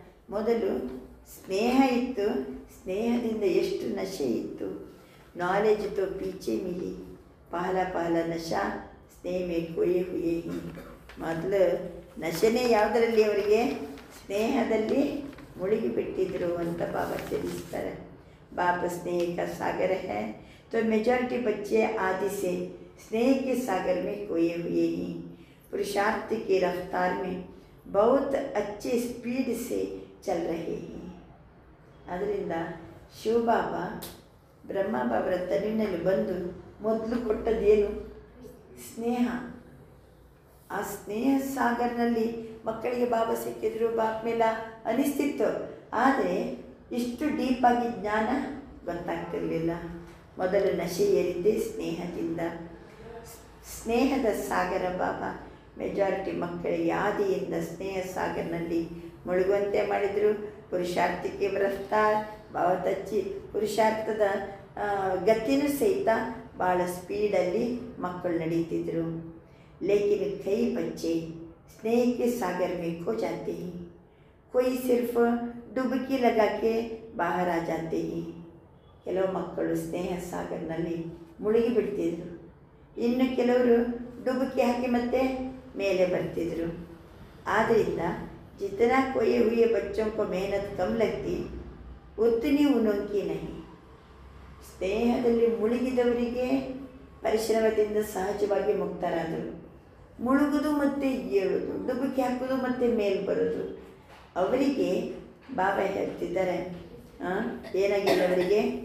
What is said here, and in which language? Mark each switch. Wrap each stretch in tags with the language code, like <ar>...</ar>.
<kn>ಮೊದಲು ಸ್ನೇಹ ಇತ್ತು, ಸ್ನೇಹದಿಂದ ಎಷ್ಟು ನಶೆ ಇತ್ತು.</kn> <hi>ನಾಲೆಜ್ ತೋ ಪೀಚೆ ಮಿಲಿ, ಪಹಲ ಪಹಲ ನಶಾ ಸ್ನೇಹ ಮೇ ಕೊಯೆ ಹುಯೆ ಹಿ.</hi> <kn>ಮೊದಲು ನಶೆನೇ ಯಾವುದರಲ್ಲಿ? ಅವರಿಗೆ ಸ್ನೇಹದಲ್ಲಿ ಮುಳುಗಿಬಿಟ್ಟಿದ್ರು ಅಂತ ಬಾಬಾ ತಿಳಿಸ್ತಾರೆ.</kn> <hi>बाप स्नेह का सागर है, तो मेजॉरिटी बच्चे आदि से स्नेह के सागर में खोए हुए ही पुरुषार्थ की रफ्तार में बहुत अच्छे स्पीड से चल रहे हैं.</hi> <kn>ಅದರಿಂದ ಶಿವಬಾಬಾ ಬ್ರಹ್ಮಬಾಬರ ತನುವಿನಲ್ಲಿ ಬಂದು ಮೊದಲು ಕೊಟ್ಟದ್ದೇನು? ಸ್ನೇಹ. ಆ ಸ್ನೇಹ ಸಾಗರ್ನಲ್ಲಿ ಮಕ್ಕಳಿಗೆ ಬಾಬಾ ಸಿಕ್ಕಿದ್ರು, ಬಾಪ್ ಮೇಲೆ ಅನಿಸ್ತಿತ್ತು. ಆದರೆ ಇಷ್ಟು ಡೀಪಾಗಿ ಜ್ಞಾನ ಗೊತ್ತಾಗ್ತಿರಲಿಲ್ಲ. ಮೊದಲು ನಶೆ ಏರಿದ್ದೆ ಸ್ನೇಹದಿಂದ. ಸ್ನೇಹದ ಸಾಗರ ಬಾಬಾ ಮೆಜಾರಿಟಿ ಮಕ್ಕಳಿಗೆ ಆದಿಯಿಂದ ಸ್ನೇಹ ಸಾಗರ್ನಲ್ಲಿ ಮುಳುಗುವಂತೆ ಮಾಡಿದರು. ಪುರುಷಾರ್ಥಕ್ಕೆ ರಫ್ತಾರ್ ಭಾವತ್ ಹಚ್ಚಿ, ಪುರುಷಾರ್ಥದ ಗತಿನೂ ಸಹಿತ ಭಾಳ ಸ್ಪೀಡಲ್ಲಿ ಮಕ್ಕಳು ನಡೀತಿದ್ರು.</kn> <hi>ಲೇಕಿನ್ ಕೈ ಬಚ್ಚೆ स्नेह के सागर में खो जाते हैं. कोई सिर्फ डुबकी लगा के बाहर आ जाते हैं.</hi> <kn>ಕೆಲವು ಮಕ್ಕಳು ಸ್ನೇಹ ಸಾಗರ್ನಲ್ಲಿ ಮುಳುಗಿ ಬಿಡ್ತಿದ್ರು. ಇನ್ನು ಕೆಲವರು ಡುಬುಕಿ ಹಾಕಿ ಮತ್ತೆ ಮೇಲೆ ಬರ್ತಿದ್ರು.</kn> <hi>ಆದ್ದರಿಂದ जितना खोए हुए बच्चों को मेहनत कम लगती उतनी उनकी नहीं.</hi> <kn>ಸ್ನೇಹದಲ್ಲಿ ಮುಳುಗಿದವರಿಗೆ ಪರಿಶ್ರಮದಿಂದ ಸಹಜವಾಗಿ ಮುಕ್ತರಾದರು. ಮುಳುಗುದು ಮತ್ತು ಏಳುವುದು, ಡುಬುಕಿ ಹಾಕೋದು ಮತ್ತು ಮೇಲೆ ಬರೋದು ಅವರಿಗೆ ಬಾಬಾ ಹೇಳ್ತಿದ್ದಾರೆ. ಏನಾಗಿದೆ ಅವರಿಗೆ?</kn>